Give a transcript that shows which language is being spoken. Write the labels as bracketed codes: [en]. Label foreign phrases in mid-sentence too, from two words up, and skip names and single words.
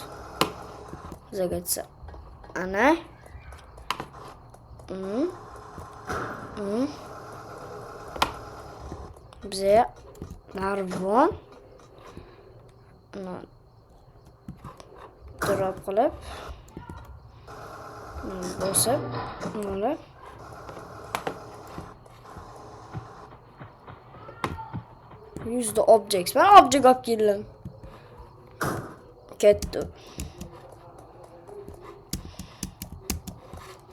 [uz] Zagatsa. Ana. Bizga narvon. Drop qilib. Bosib. Mana. [en] Use the objects. [uz] Ben object olib keldim. Ketdi.